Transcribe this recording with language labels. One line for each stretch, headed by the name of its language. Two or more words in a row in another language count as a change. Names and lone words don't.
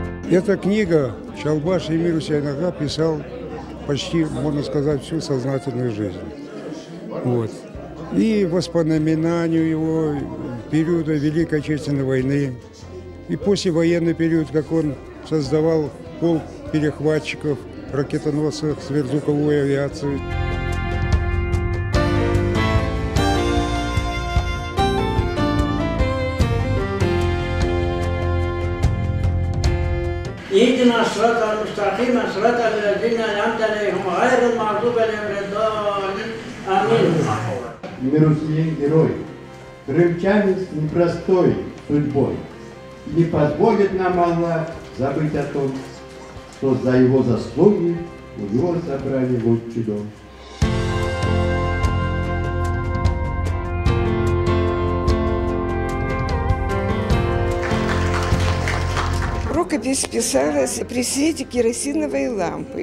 Russian: Эта книга Чалбаш Эмир Хусейн Ага писал почти, можно сказать, всю сознательную жизнь. Вот. И воспоминанию его периода Великой Отечественной войны, и послевоенный период, как он создавал полк перехватчиков, ракетоносцев, сверхзвуковой авиации.
Arabic: اهدنا الصراط المستقيم صراط الذين أنعمت عليهم غير المغضوب عليهم ولا الضالين آمين.
Russian: Эмир Хусейн герой, крымчанин с непростой судьбой. Не позволит нам Аллах забыть о том, что за его заслуги у него собрали в отчий дом. Рукопись писалась при свете керосиновой лампы.